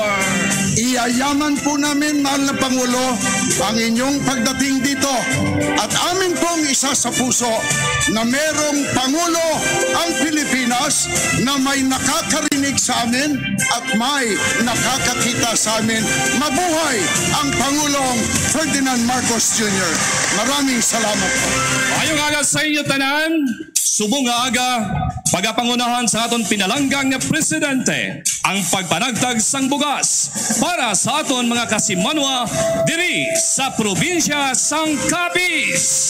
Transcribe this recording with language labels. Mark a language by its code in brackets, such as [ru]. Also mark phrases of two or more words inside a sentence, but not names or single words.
[tl] Iyayaman po namin, mahal na Pangulo, ang inyong pagdating dito at amin pong isa sa puso na merong Pangulo ang Pilipinas na may nakakarinig sa amin at may nakakakita sa amin. Mabuhay ang Pangulong Ferdinand Marcos Jr. Maraming salamat po. [hil] Ayong aga sa inyo tanan, subong nga aga, pagapangunahan sa aton pinalanggang na presidente ang pagpanagtag sang bugas para sa aton mga kasimanwa diri sa probinsya sang Capiz.